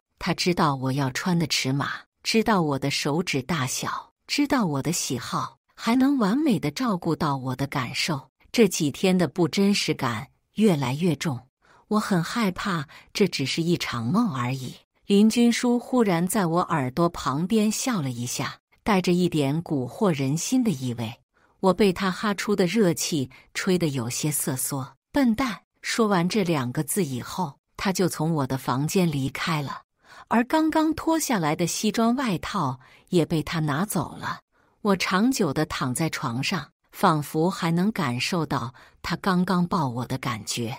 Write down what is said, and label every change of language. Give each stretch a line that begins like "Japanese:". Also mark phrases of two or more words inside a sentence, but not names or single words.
Chinese: 他知道我要穿的尺碼，知道我的手指大小，知道我的喜好，還能完美的照顧到我的感受。這幾天的不真實感越來越重，我很害怕這只是一場夢而已。林君書忽然在我耳朵旁邊笑了一下，帶着一點蠱惑人心的意味。我被他哈出的熱氣吹得有些瑟縮。笨蛋！說完這2個字以後，他就從我的房間離開了，而剛剛脫下來的西裝外套也被他拿走了。我長久地躺在床上，仿佛還能感受到他剛剛抱我的感覺。